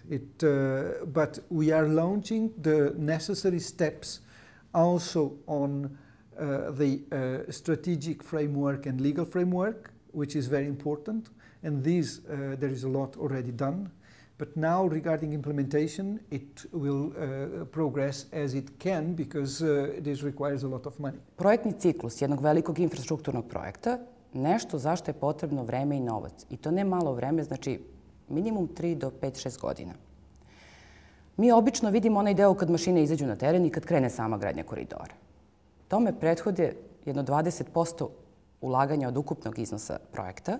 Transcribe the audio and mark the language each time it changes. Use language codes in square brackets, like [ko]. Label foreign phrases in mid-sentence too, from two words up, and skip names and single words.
[en] But we are launching the necessary steps also on the strategic framework and legal framework, which is very important. And there is a lot already done. But now, regarding implementation, it will progress as it can because this requires a lot of money. [sr] Projektni ciklus jednog velikog infrastrukturnog projekta nešto zašto je potrebno vreme i novac. I to ne malo vreme, znači minimum 3 do 5-6 godina. Mi obično vidimo onaj deo kad mašine izađu na teren i kad krene sama gradnja koridora. Tome prethode jedno 20% ulaganja od ukupnog iznosa projekta.